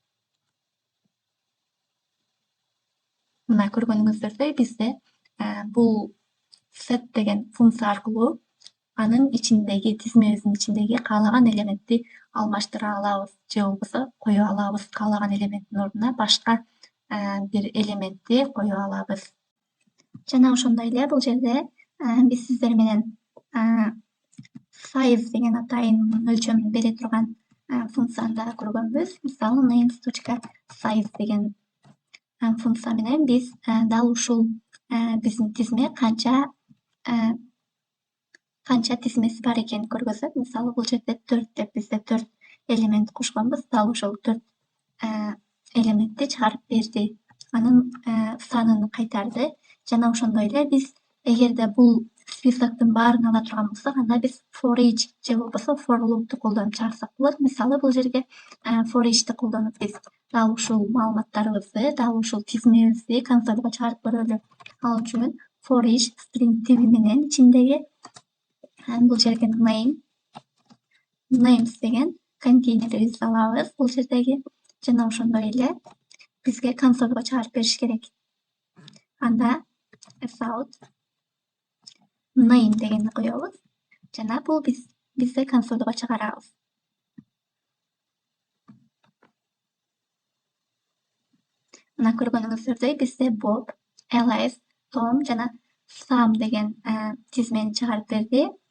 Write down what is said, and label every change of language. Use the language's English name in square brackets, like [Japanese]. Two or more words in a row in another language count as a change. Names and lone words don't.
[Kyrgyz] Мына көргөнүңүздөрдөй бизде бул set деген функция аркылуу анын ичиндеги тизмебиздин ичиндеги каалаган элементти алмаштыра алабыз же болбосо кое алабыз. Каалаган элементтин ордуна башка бир элементти кое алабыз. Жана ошондой эле бул жерде биз сиздер менен size деген атайынның өлчөмүн бере турган функцияны да көргөнбүз. Мисалы names.size деген функция менен биз дал ушул биздин тизме канча тизмеси бар экенин көргөзөт. Мисалы бул жерде 4 деп бизде 4 элемент кошконбуз. Дал ошол 4 элементти чыгарып берди. Анын санын кайтарды. Жана ошондой эле биз эгерде бул списоктун баарын ала турган болсок, анда биз [English] for each [Kyrgyz] же болбосо [English] for loop'ту [Kyrgyz] колдонуп чыгарсак болот. Мисалы бул жерге [English] for each'ти [Kyrgyz] колдонуп биз дал ушул маалыматтарыбызды, дал ушул тизмебизди консольго чыгарып көрөлү. Ал үчүн [English] for each string [Kyrgyz] tipi менен ичиндеги бул жерге names деген контейнерибизди алабыз бул жердеги. Жана ошондой эле бизге консольго чыгарып бериш керек. Анда [English] out name [Kyrgyz] дегенди коебуз. Жана бул бизде консольго чыгарабыз. Мына көргөнүңүздөрдөй бизде Bob, Alice, Tom жана Sam деген тизмени чыгарып берди.